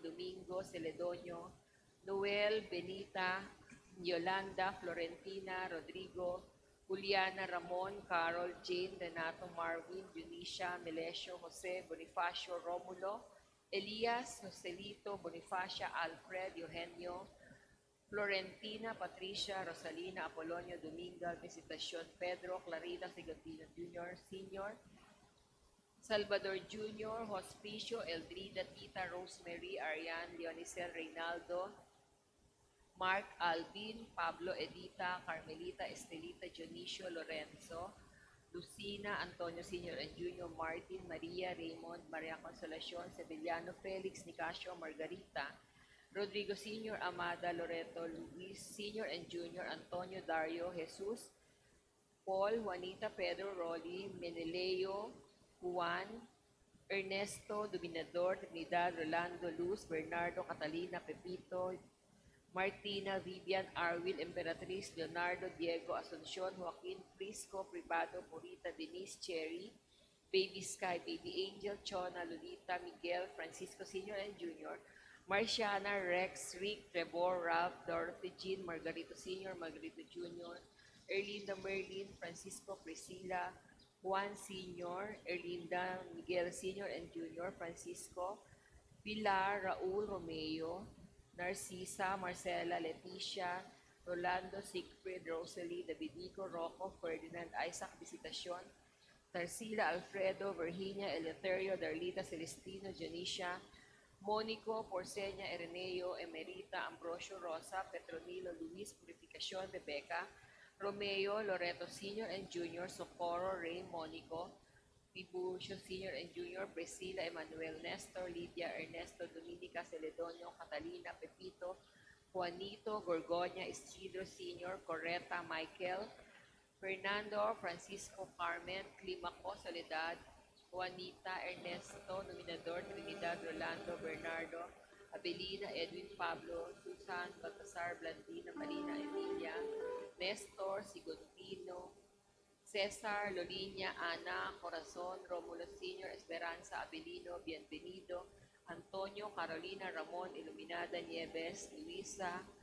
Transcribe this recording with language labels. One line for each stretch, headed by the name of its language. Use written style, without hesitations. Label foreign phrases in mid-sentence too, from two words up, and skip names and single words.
English: Domingo Celedonio, Noel Benita, Yolanda, Florentina, Rodrigo, Juliana Ramon, Carol, Jane, Renato, Marvin, Eunicia, Melesio, Jose, Bonifacio, Romulo, Elias, Joselito, Bonifacia, Alfred, Eugenio, Florentina, Patricia, Rosalina, Apolonio, Dominga, Visitación, Pedro, Clarita, Sigantino Jr., Sr., Salvador Jr., Hospicio, Eldrida, Tita, Rosemary, Ariane, Leonicel, Reynaldo, Mark, Alvin, Pablo, Edita, Carmelita, Estelita, Dionisio, Lorenzo, Lucina, Antonio Sr. and Jr., Martin, Maria, Raymond, Maria Consolacion, Sevillano, Felix, Nicasio, Margarita, Rodrigo Sr., Amada, Loreto, Luis Sr. and Jr., Antonio, Dario, Jesus, Paul, Juanita, Pedro, Rolly, Meneleo, Juan, Ernesto, Dominador, Trinidad, Rolando, Luz, Bernardo, Catalina, Pepito, Martina, Vivian, Arwil, Emperatriz, Leonardo, Diego, Asuncion, Joaquin, Prisco, Privado, Purita, Denise, Cherry, Baby Sky, Baby Angel, Chona, Lolita, Miguel, Francisco Sr. and Jr., Marciana, Rex, Rick, Trevor, Ralph, Dorothy, Jean, Margarito Sr., Margarito Jr., Erlinda, Merlin, Francisco, Priscilla, Juan Sr., Erlinda, Miguel Sr. and Jr., Francisco, Pilar, Raul, Romeo, Narcisa, Marcela, Leticia, Rolando, Siegfried, Rosalie, Davidico, Rocco, Ferdinand, Isaac, Visitacion, Tarsila, Alfredo, Virginia, Eleuterio, Darlita, Celestino, Janisha, Mónico, Porceña, Ireneo, Emerita, Ambrosio, Rosa, Petronilo, Luis, Purificación, Rebecca, Romeo, Loreto Sr. and Jr., Socorro, Ray, Mónico, Tiburcio Sr. and Jr., Priscilla, Emmanuel, Nestor, Lydia, Ernesto, Dominica, Celedonio, Catalina, Pepito, Juanito, Gorgonia, Isidro Sr., Correta, Michael, Fernando, Francisco, Carmen, Climaco, Soledad, Juanita, Ernesto, Nominador, Trinidad, Rolando, Bernardo, Abelina, Edwin, Pablo, Susan, Baltasar, Blandina, Marina, Emilia, Nestor, Sigundino, Cesar, Lolinia, Ana, Corazon, Romulo Sr., Esperanza, Abelino, Bienvenido, Antonio, Carolina, Ramon, Iluminada, Nieves, Luisa,